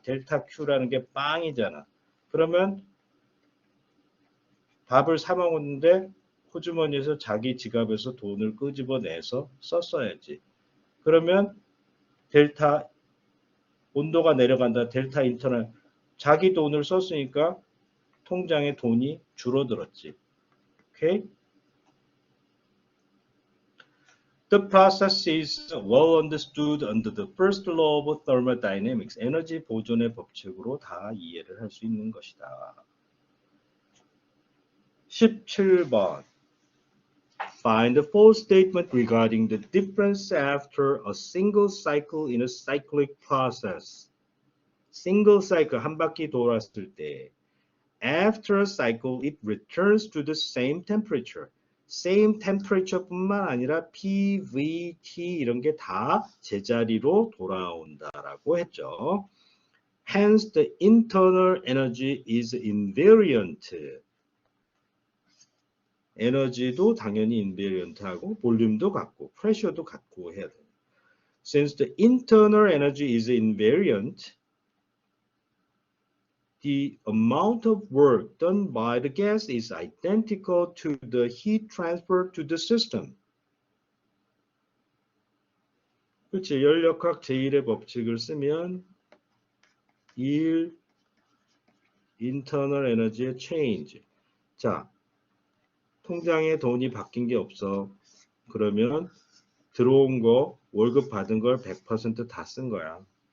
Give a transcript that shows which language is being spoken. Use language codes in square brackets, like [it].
[ko] 델타 Q라는 게 빵이잖아. 그러면 밥을 사 먹었는데 호주머니에서 자기 지갑에서 돈을 끄집어내서 썼어야지. 그러면 델타 온도가 내려간다. 델타 인터널 자기 돈을 썼으니까 통장에 돈이 줄어들었지. 오케이? [en] The process is well understood under the first law of thermodynamics. [ko] 에너지 보존의 법칙으로 다 이해를 할 수 있는 것이다. 17번. [en] Find the false statement regarding the difference after a single cycle in a cyclic process. Single cycle [ko] 한 바퀴 돌았을 때 [en] after a cycle it returns to the same temperature. [ko] same temperature뿐만 아니라 PVT 이런 게 다 제자리로 돌아온다라고 했죠. [en] Hence the internal energy is invariant. [ko] 에너지도 당연히 invariant하고 볼륨도 같고 pressure도 같고 해야 돼요. [en] Since the internal energy is invariant, the amount of work done by the gas is identical to the heat transfer to the system. [ko] 그렇지. 연력학 제1의 법칙을 쓰면 1 internal energy의 change. 자, 통장에 돈이 바뀐 게 없어. 그러면 들어온 거, 월급 받은 걸 100% 다 쓴 거야.